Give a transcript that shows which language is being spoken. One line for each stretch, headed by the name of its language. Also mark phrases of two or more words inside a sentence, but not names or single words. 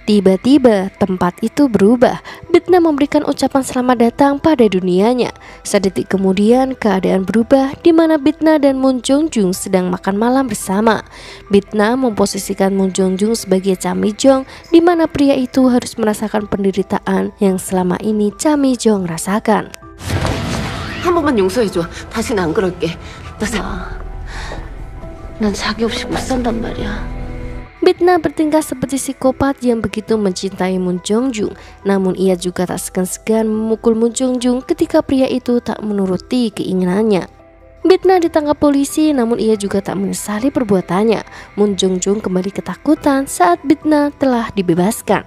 Indonesian: Tiba-tiba tempat itu berubah. Bitna memberikan ucapan selamat datang pada dunianya. Sedetik kemudian keadaan berubah di mana Bitna dan Moon Jong-jung sedang makan malam bersama. Bitna memposisikan Moon Jong-jung sebagai Cha Mi-jong, di mana pria itu harus merasakan penderitaan yang selama ini Cha Mi-jong rasakan.
Korean: 한 번만 용서해줘. 다시는 안 그럴게. 난 자기 없이 못 산단 말이야.
Indonesian: Bitna bertingkah seperti psikopat yang begitu mencintai Moon Jong-jung. Namun ia juga tak segan-segan memukul Moon Jong-jung ketika pria itu tak menuruti keinginannya. Bitna ditangkap polisi, namun ia juga tak menyesali perbuatannya. Moon Jong-jung kembali ketakutan saat Bitna telah dibebaskan.